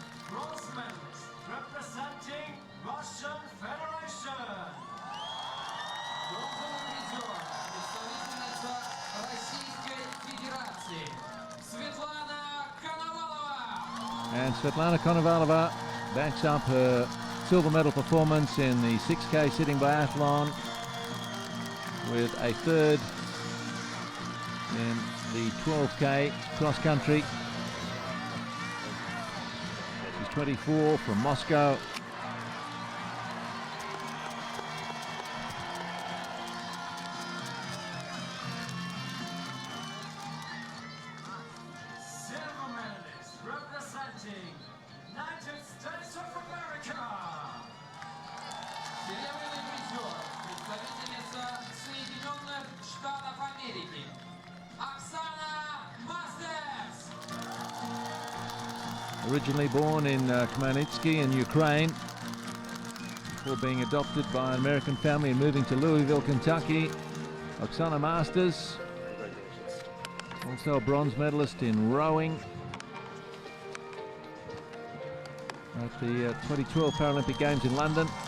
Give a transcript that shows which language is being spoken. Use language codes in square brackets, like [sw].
[en] Bronze medalist representing Russian Federation. [ru] Бронзовый призер, представительница Российской Федерации Светлана Коновалова. [en] And Svetlana Konovalova backs up her silver medal performance in the 6K sitting biathlon with a third in the 12K cross country. She's 24 from Moscow. Silver medalist representing United States of America. [ru] Серебряный призер, представительница Соединенных Штатов Америки Oksana Masters. [en] Originally born in Khmelnytsky in Ukraine, before being adopted by an American family and moving to Louisville, Kentucky, Oksana Masters, also a bronze medalist in rowing at the 2012 Paralympic Games in London.